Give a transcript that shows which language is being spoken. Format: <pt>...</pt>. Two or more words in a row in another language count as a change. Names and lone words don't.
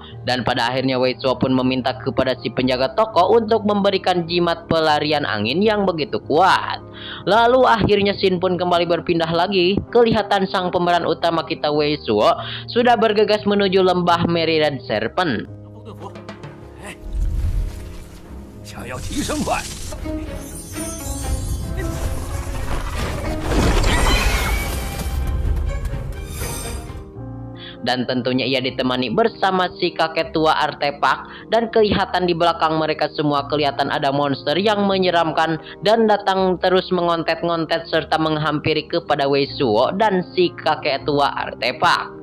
<id>Dan pada akhirnya Wei Suo pun meminta kepada si penjaga toko untuk memberikan jimat pelarian angin yang begitu kuat. Lalu akhirnya scene pun kembali berpindah lagi. Kelihatan sang pemeran utama kita Wei Suo sudah bergegas menuju lembah Myriad Serpent.</id> <zh>想要提升快。</zh> <id>Dan tentunya ia ditemani bersama si kakek tua artefak. Dan kelihatan di belakang mereka semua kelihatan ada monster yang menyeramkan dan datang terus mengontet-ngontet serta menghampiri kepada Wei Suo dan si kakek tua artefak.</id>